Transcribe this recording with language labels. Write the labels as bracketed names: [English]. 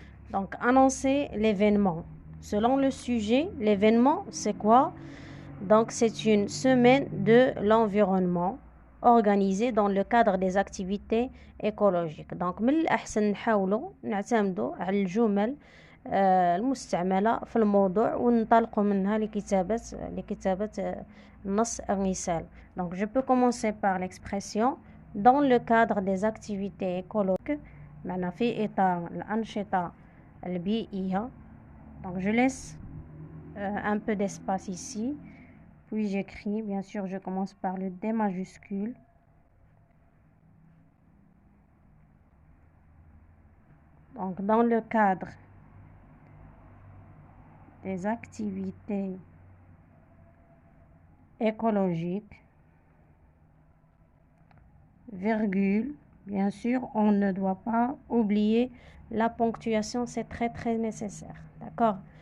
[French] Donc, annoncer l'événement. Selon le sujet, l'événement, c'est quoi? Donc, c'est une semaine de l'environnement organisée dans le cadre des activités écologiques. [Arabic] Donc, من الأحسن نحاولوا نعتمدوا على الجمل المستعملة في الموضوع وننطلقوا منها لكتابة النص الرسالة. [French] Donc, je peux commencer par l'expression dans le cadre des activités écologiques. [Arabic] معنا في إطار الأنشطة البيئية. [French] Donc, je laisse un peu d'espace ici. Puis j'écris, bien sûr, je commence par le D majuscule. Donc, dans le cadre des activités écologiques, virgule, bien sûr, on ne doit pas oublier la ponctuation, c'est très très nécessaire. D'accord?